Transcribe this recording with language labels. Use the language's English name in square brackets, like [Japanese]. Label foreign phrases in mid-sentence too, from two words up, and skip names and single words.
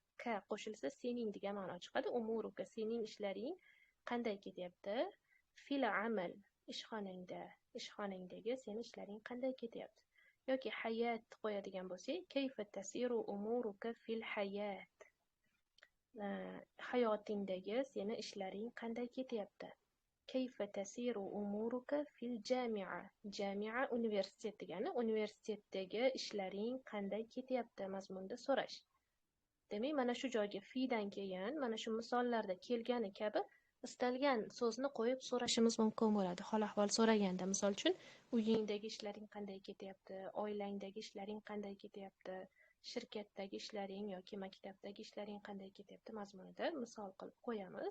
[Uzbek] Ka qo'shilsa sening degan ma'no chiqadi. Umuruka sening ishlaring qanday ketyapti? [Arabic] في العمل [Uzbek] ishxonangda, ishxonangdagi sening ishlaring qanday ketyapti? Yoki hayot qo'yadigan bo'lsak, [Arabic] كيف تسير أمورك في الحياة. [Uzbek] Hayotingdagi seni ishlaring qanday ketyapti? [Arabic] كيف تسير أمورك في الجامعة. [Uzbek] Jami'a universitet degani, universitetdagi ishlaring qanday ketyapti mazmunda so'rash. Demak, mana shu joyga fidan keyin, mana shu misollarda kelgani kabi istalgan so'zni qo'yib so'rashimiz mumkin bo'ladi. Hol ahvol so'raganda, misol uchun, uyingdagi ishlaring qanday ketyapti, oilangdagi ishlaring qanday ketyapti, shirkatdagi ishlaring yoki maktabdagi ishlaring qanday ketyapti mazmunida misol qilib qo'yamiz.